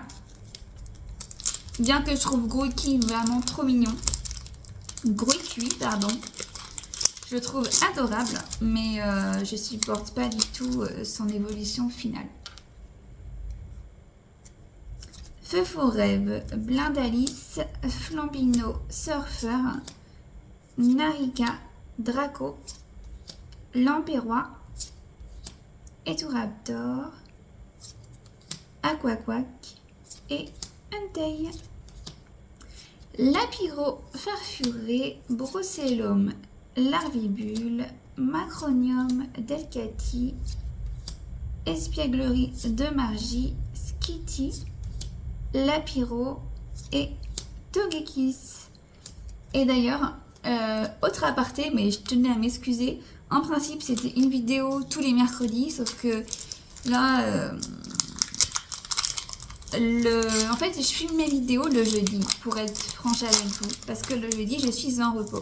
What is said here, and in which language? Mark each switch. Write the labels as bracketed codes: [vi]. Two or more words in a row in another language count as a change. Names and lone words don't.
[fr] Bien que je trouve Grookey vraiment trop mignon. Grookey, pardon. Je le trouve adorable, mais je supporte pas du tout son évolution finale. Feu Faux Rêve, Blindalice, Flambino, Surfer, Narika, Draco, Lampérois, Eturaptor, Aquaquack et Entei. Lapiro, Farfuré, Brocellum, Larvibule, Macronium, Delcati, Espièglerie de Margie, Skitty, Lapiro et Togekiss. Et d'ailleurs, autre aparté, mais je tenais à m'excuser. En principe, c'était une vidéo tous les mercredis, sauf que là, en fait, je filme mes vidéos le jeudi, pour être franche avec vous, parce que le jeudi, je suis en repos.